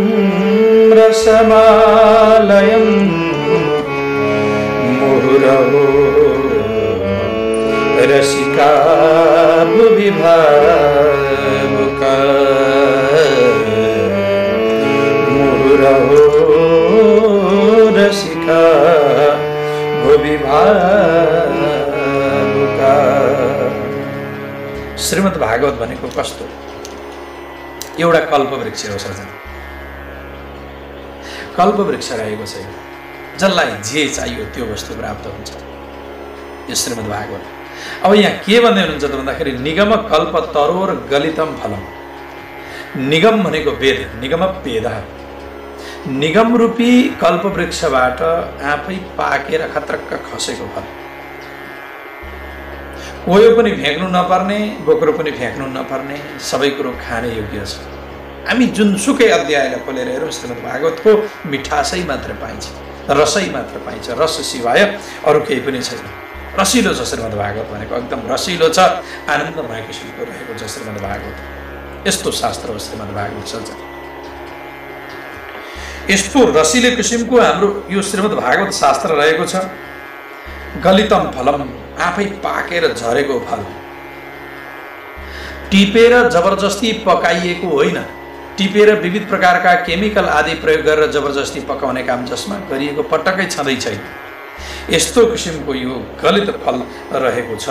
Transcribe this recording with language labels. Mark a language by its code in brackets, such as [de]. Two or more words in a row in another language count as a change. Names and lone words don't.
[sa] रसमालयं मुहुरहो रसिका भुवि भावुका मुहुरहो रसिका भुवि भावुका। [ne] श्रीमद् भागवत भनेको कस्तो? एउटा कल्पवृक्ष हो सजन। कल्पवृक्ष रहेको छैन, जसलाई जे चाहियो त्यो वस्तु प्राप्त हुन्छ यो श्रीमद् भागवत। अब यहाँ के भन्दै हुनुहुन्छ त भन्दाखेरि [sa] निगम कल्प तरोर गलितम फलम। [ne] निगम भनेको वेद, निगम वेद, निगम रूपी कल्पवृक्षबाट आफै पाकेर खत्रक्क खसेको फल। कोही पनि फ्याँक्नु नपर्ने, बोक्रो पनि फ्याँक्नु नपर्ने, सबै कुरो खाने योग्य छ। हामी जुनसुकै अध्यायलाई खोलेर हेरौँ श्रीमद् भागवतको मिठासै मात्र पाइन्छ, रसै मात्र पाइन्छ, रस सिवाय अरू केही पनि छैन। रसिलो छ श्रीमद् भागवत भनेको, एकदम रसिलो छ, आनन्दमय किसिमको रहेको छ श्रीमद् भागवत। यस्तो शास्त्र हो श्रीमद् भागवत सज्जन। यस्तो रसिलो किसिमको हाम्रो यो श्रीमद् भागवत शास्त्र रहेको छ। [sa] गलितम फलम, [ne] आफै पाकेर झरेको फल, टिपेर जबरजस्ती पकाइएको होइन, टिपेर विविध प्रकारका केमिकल आदि प्रयोग गरेर जबरजस्ती पकाउने काम जसमा गरिएको पटक्कै छँदै छैन। यस्तो किसिमको यो गलित फल रहेको छ।